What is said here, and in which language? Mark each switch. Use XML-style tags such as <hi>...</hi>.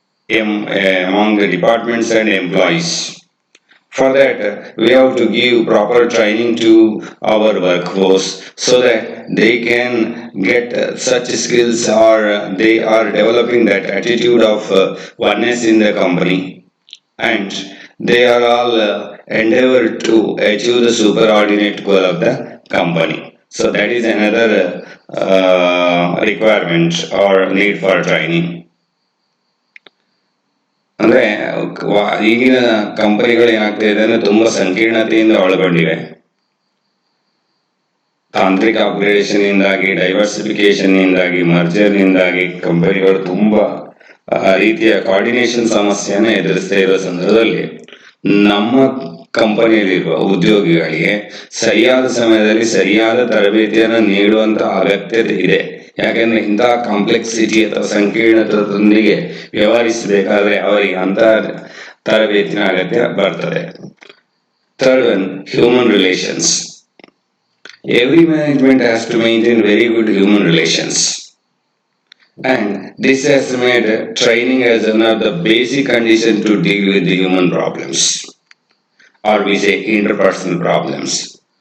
<en>among the departments and employees. For that, we have to give proper training to our workforce so that they can get such skills, or they are developing that attitude of oneness in the company, and they are all endeavor to achieve the superordinate goal of the company. So that is another requirement or need for training.</en> <kn>ಅಂದ್ರೆ ಈಗಿನ ಕಂಪನಿಗಳು ಏನಾಗ್ತಾ ಇದೆ ಅಂದ್ರೆ ತುಂಬಾ ಸಂಕೀರ್ಣತೆಯಿಂದ ಒಳಗೊಂಡಿವೆ. ತಾಂತ್ರಿಕ upgradation ಇಂದಾಗಿ, ಡೈವರ್ಸಿಫಿಕೇಶನ್ ಇಂದಾಗಿ, ಮರ್ಜರ್ ನಿಂದಾಗಿ ಕಂಪನಿಗಳು ತುಂಬಾ ರೀತಿಯ ಕೋಆರ್ಡಿನೇಷನ್ ಸಮಸ್ಯೆಯನ್ನು ಎದುರಿಸ್ತಾ ಇರೋ ಸಂದರ್ಭದಲ್ಲಿ ನಮ್ಮ ಕಂಪನಿಯಲ್ಲಿರುವ ಉದ್ಯೋಗಿಗಳಿಗೆ ಸರಿಯಾದ ಸಮಯದಲ್ಲಿ ಸರಿಯಾದ ತರಬೇತಿಯನ್ನು ನೀಡುವಂತ ಅಗತ್ಯತೆ ಇದೆ. ಯಾಕೆಂದ್ರೆ ಇಂತಹ ಕಾಂಪ್ಲೆಕ್ಸಿಟಿ ಅಥವಾ ಸಂಕೀರ್ಣತೆಯೊಂದಿಗೆ ವ್ಯವಹರಿಸಬೇಕಾದ್ರೆ ಅವರಿಗೆ ಅಂತ ತರಬೇತಿನ ಅಗತ್ಯ ಬರ್ತದೆ.</kn> <en>Third one, human relations. Every management has to maintain very good human relations. And this has made training as one of the basic conditions to deal with the human problems, or we say interpersonal problems.</en>